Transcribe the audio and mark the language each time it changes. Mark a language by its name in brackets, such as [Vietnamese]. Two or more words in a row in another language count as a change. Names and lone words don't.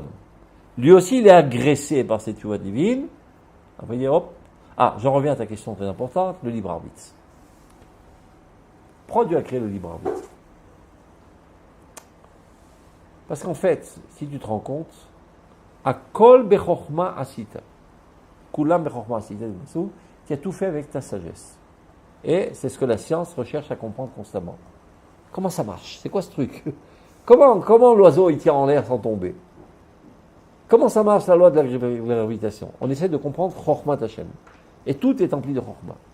[French] Lui aussi, il est agressé par cette teshuva divine. Après, il dit hop. Ah, j'en reviens à ta question très importante, le libre arbitre. Pourquoi Dieu a créé le libre arbitre? Parce qu'en fait, si tu te rends compte, à [Hebrew] כל בחכמה עשית, כולם בחכמה עשית, [French] tu as tout fait avec ta sagesse. Et c'est ce que la science recherche à comprendre constamment. Comment ça marche? C'est quoi ce truc? Comment l'oiseau il tire en l'air sans tomber? Comment ça marche la loi de la gravitation? On essaie de comprendre [Hebrew] חכמת השם. [French] Et tout est empli de Chorma.